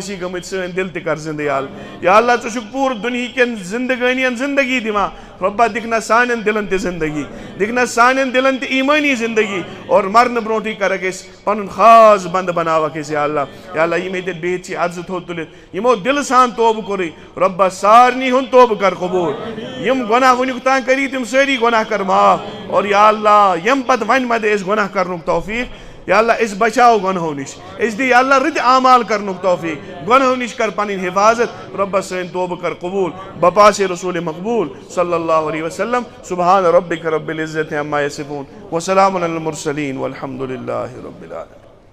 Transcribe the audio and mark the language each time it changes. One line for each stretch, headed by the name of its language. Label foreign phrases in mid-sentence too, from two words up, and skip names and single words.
Kashmiri: چھِ گٔمٕتۍ سٲنۍ دل تہِ کر زندٕ یا اللہ ژٕ چھُکھ پوٗرٕ دُنہیٖکٮ۪ن زندگٲنین زندگی دِوان رۄبا دِکھ نا سانٮ۪ن دلن تہِ زندگی دِکھ نا سانٮ۪ن دلن تہِ ایٖمٲنی زندگی اور مرنہٕ برونٹھٕے کرکھ أسۍ پنُن خاص بنٛدٕ بناوکھ أسۍ یا اللہ یِم ییٚتٮ۪تھ بِہِتھ چھِ اَتھ زٕ تھوٚد تُلِتھ یِمو دلہٕ سان توبہٕ کوٚرُے رۄبا سارنٕے ہُنٛد توبہٕ کر قبوٗل یم گۄناہ وٕنیُک تام کٔری تِم سٲری گۄناہ کر معاف اور یا اللہ یم پتہٕ وۄنۍ مدِ أسۍ گۄناہ کرنُک توفیٖق یا اللہ أسۍ بچاو گۄنہو نِش أسۍ دِ یا اللہ رٕتۍ اعمال کرنُک توفیٖق گۄنہو نِش کر پنٕنۍ حفاظت رۄبا سٲنۍ توبہٕ کر قبوٗل بپاسے رسول مقبوٗل
Arabic: صلی اللہ علیہ وسلم سبحان ربک رب العزت عما یصفون وسلام علی المرسلین والحمد للہ رب العالمین.